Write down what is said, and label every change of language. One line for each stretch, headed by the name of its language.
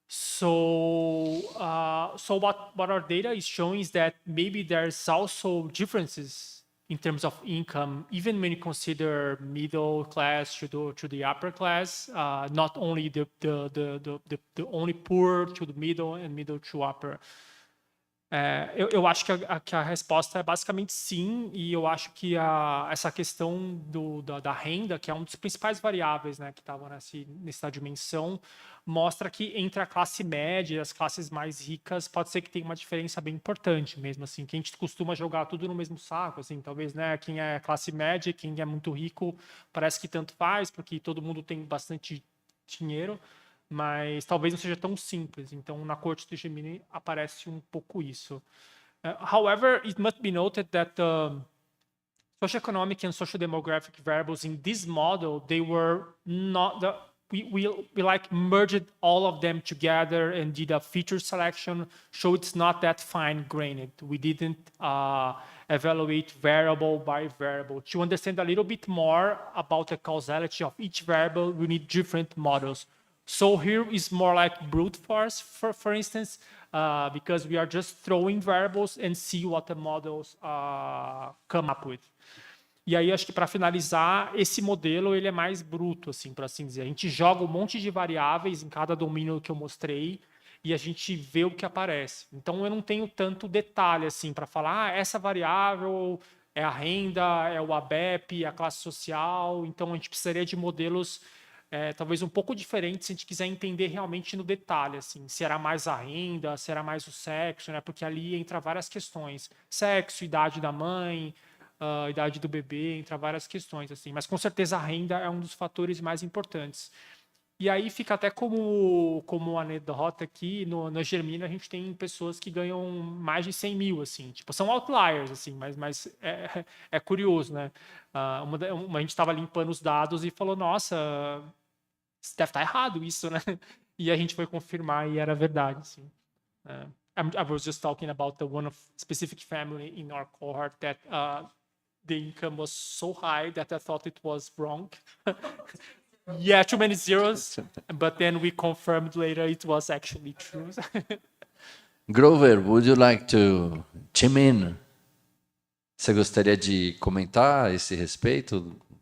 English: So, so what our data is showing is that maybe there's also differences in terms of income, even when you consider middle class to the upper class, not only the only poor to the middle and middle to upper.
Portuguese: Eu acho que a resposta é basicamente sim, e eu acho que essa questão da renda, que é um dos principais variáveis, né, que estavam nessa dimensão, mostra que entre a classe média e as classes mais ricas pode ser que tenha uma diferença bem importante mesmo, assim, que a gente costuma jogar tudo no mesmo saco, assim, talvez, né, quem é classe média, quem é muito rico, parece que tanto faz, porque todo mundo tem bastante dinheiro, mas talvez não seja tão simples. Então, na corte do Gemini aparece um pouco isso.
English: However, it must be noted that the socioeconomic and social demographic variables in this model, they were not the we like merged all of them together and did a feature selection, so it's not that fine-grained. We didn't evaluate variable by variable. To understand a little bit more about the causality of each variable, we need different models. So here is more like brute force, for instance, because we are just throwing variables and see what the models come up with.
Portuguese: E aí, acho que para finalizar, esse modelo ele é mais bruto, assim, por assim dizer. A gente joga um monte de variáveis em cada domínio que eu mostrei e a gente vê o que aparece. Então, eu não tenho tanto detalhe assim para falar, essa variável é a renda, é o ABEP, é a classe social. Então, a gente precisaria de modelos talvez um pouco diferentes se a gente quiser entender realmente no detalhe, assim, se era mais a renda, se era mais o sexo, né? Porque ali entra várias questões. Sexo, idade da mãe, idade do bebê, entra várias questões, assim. Mas com certeza a renda é um dos fatores mais importantes. E aí fica até como anedota aqui, na Germina a gente tem pessoas que ganham mais de 100 mil, assim, tipo, são outliers, assim, mas é curioso, né? A gente estava limpando os dados e falou, nossa, deve estar errado isso, né? E a gente foi confirmar e era verdade, assim.
English: I was just talking about the one of specific family in our cohort that the income was so high that I thought it was wrong. Yeah, too many zeros, but then we confirmed later it was actually true. Grover, would you like to chime in?
Portuguese: Você gostaria de comentar a esse respeito?